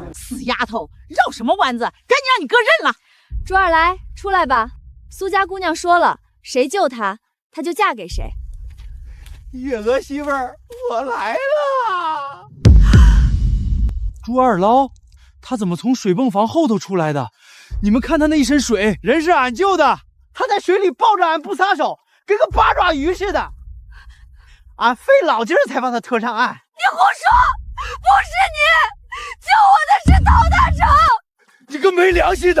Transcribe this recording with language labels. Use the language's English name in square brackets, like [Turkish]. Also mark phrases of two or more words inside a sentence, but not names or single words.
[Chinese] 死丫頭，繞什麼彎子？趕緊讓你哥認了。珠兒來，出來吧。蘇家姑娘說了，誰救她，她就嫁給誰。月娥媳婦兒，我來了。朱二撈，他怎麼從水泵房後頭出來的？你們看他那一身水，人是俺救的，他在水裡抱着俺不撒手，跟個八爪魚似的。俺費老勁兒才把他拖上岸。你胡說！不是你，救我的是陶大成！你個沒良心的！